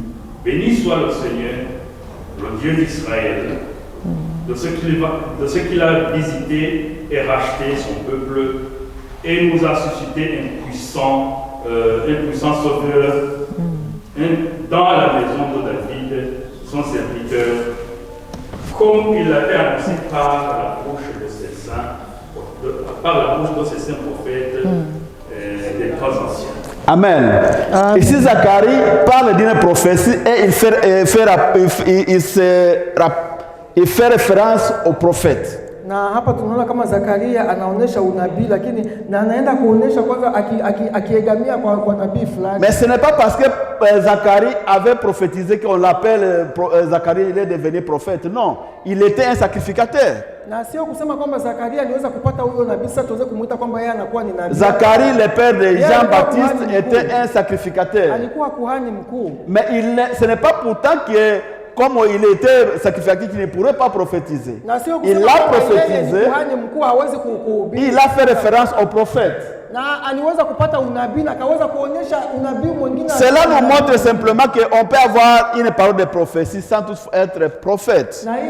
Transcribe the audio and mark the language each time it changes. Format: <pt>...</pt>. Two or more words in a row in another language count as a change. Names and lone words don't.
<fr>Béni soit le Seigneur, le Dieu d'Israël, de ce qu'il a visité et racheté son peuple et nous a suscité un puissant sauveur dans la maison de David, son serviteur, comme il l'avait annoncé par la bouche de ses saints prophètes, des pas ancien. Amen. Ici, Zacharie parle d'une prophétie et il fait référence au prophète.</fr> <sw>Na hapa tunaona kama Zakaria anaonesha unabii, lakini na anaenda kuonesha kwanza akiegamia kwa nabii fulani.</sw> <fr>Mais ce n'est pas parce que Zacharie avait prophétisé qu'on l'appelle Zacharie, il est devenu prophète. Non, il était un sacrificateur.</fr> <sw>Na sio kusema kwamba Zakaria aliweza kupata huyo nabii sasa tuweze kumuita kwamba yeye anakuwa ni nabii.</sw> <fr>Zacharie, le père de Jean-Baptiste, était un sacrificateur.</fr> <sw>Alikuwa kuhani mkuu.</sw> <fr>Mais ce n'est pas pourtant que comme il était sacrificateur, qu'il ne pourrait pas prophétiser. Il a prophétisé. Il a fait référence au prophète. Cela nous montre simplement qu'on peut avoir une parole de prophétie sans tout être prophète.</fr>